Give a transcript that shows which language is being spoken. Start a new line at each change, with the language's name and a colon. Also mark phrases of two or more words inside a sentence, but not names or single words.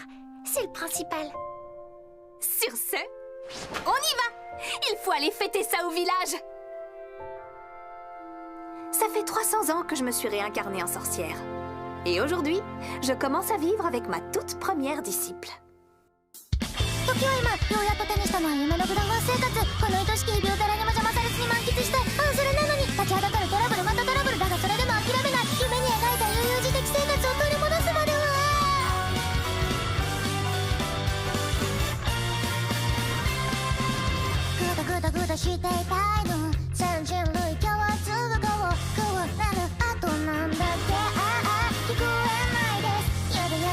French: C'est le principal. Sur ce, on y va! Il faut aller fêter ça au village! Ça fait 300 ans que je me suis réincarnée en sorcière. Et aujourd'hui, je commence à vivre avec ma toute première disciple.
Japanese: 時は今ようやっと手にしたのは夢のグラファン生活この愛しき日々を誰にも邪魔されずに満喫したいそれなのに立ちはだかるトラブルまたトラブルだがそれでも諦めない夢に描いた悠々自適生活を取り戻すまではグダグダグダしていたいの全人類共通語をこうなるあとなんだっけ聞こえないですやだや